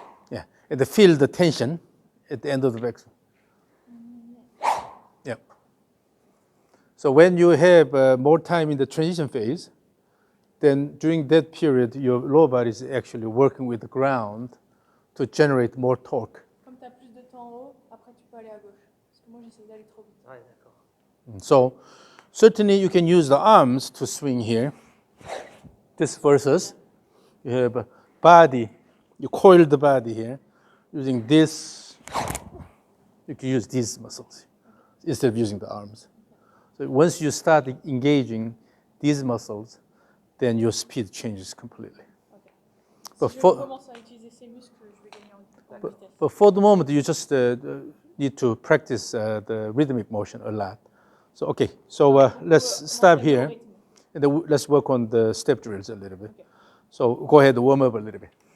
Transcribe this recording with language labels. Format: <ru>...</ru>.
<en>Yeah, and then feel the tension at the end of the backswing. Yeah. So when you have more time in the transition phase, then during that period, your lower body is actually working with the ground to generate more torque.</en> <fr>Comme tu as plus de temps en haut, après tu peux aller à gauche. Parce que moi j'essaie d'aller trop vite. Ouais, d'accord.</fr> <en>So certainly you can use the arms to swing here. This versus you have a body, you coil the body here. Using this, you can use these muscles instead of using the arms. So once you start engaging these muscles, then your speed changes completely. But</en> <fr>Si je</fr> <en>for,</en> <fr>commence à utiliser ces muscles, je vais gagner en vitesse.</fr> <en>but for the moment, you just need to practice the rhythmic motion a lot. So okay, so let's stop here, and then let's work on the step drills a little bit. So go ahead, warm up a little bit.</en>